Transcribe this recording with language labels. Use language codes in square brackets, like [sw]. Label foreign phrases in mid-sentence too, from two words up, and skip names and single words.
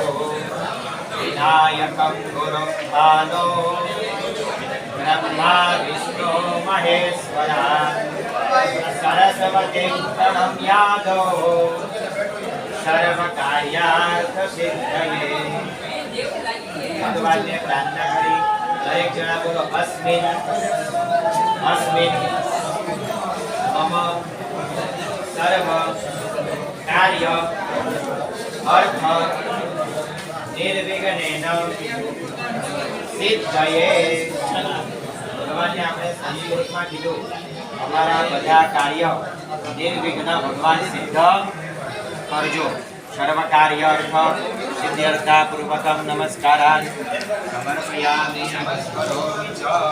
[sa] विनायकं गुरुं भानो ब्रह्मा विष्णु महेश्वरा सरस्वतीं प्रणम्यादो सर्वकार्यार्थसिद्धये [gu] ભગવાનને પ્રાર્થના કરી દરેક જણા બોલો [sa] અસ્મિન અસ્મિન મમ સર્વ કાર્ય અર્થ નિર્વિઘ્નેન [gu] સિદ્ધયે ભગવાનને આપણે સંસ્કૃતમાં કીધું અમારા બધા કાર્ય નિર્વિઘ્ન ભગવાન સિદ્ધ કરજો [sa] સર્વ કાર્ય અર્થ સિદ્ધ્યર્થા પૂર્વકમ નમસ્કારાન સમર્પયામિ નમસ્કરોમિ ચ